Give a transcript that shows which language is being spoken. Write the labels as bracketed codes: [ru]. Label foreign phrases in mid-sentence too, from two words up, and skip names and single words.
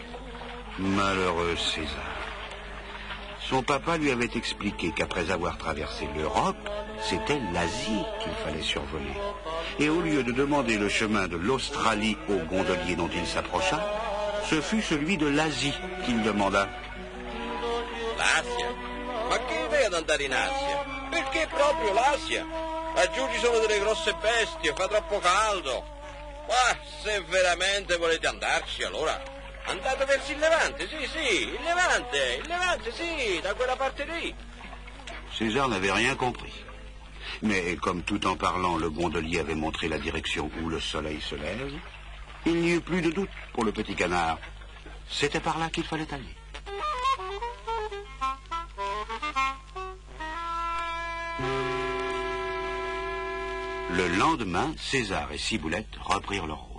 [fr] Malheureux César. Son papa lui avait expliqué qu'après avoir traversé l'Europe, c'était l'Asie qu'il fallait survoler. Et au lieu de demander le chemin de l'Australie au gondolier dont il s'approcha, ce fut celui de l'Asie qu'il demanda. [it] L'Asia? Ma che idea ad andare in Asia? Perché proprio l'Asia? Laggiù ci sono delle grosse bestie, fa troppo caldo. Ma se veramente volete andarci, allora andate verso il Levante, sì, il Levante, sì, da quella parte lì. [fr] César n'avait rien compris. Mais comme tout en parlant, le gondolier avait montré la direction où le soleil se lève, il n'y eut plus de doute pour le petit canard. C'était par là qu'il fallait aller. Le lendemain, César et Ciboulette reprirent leur route.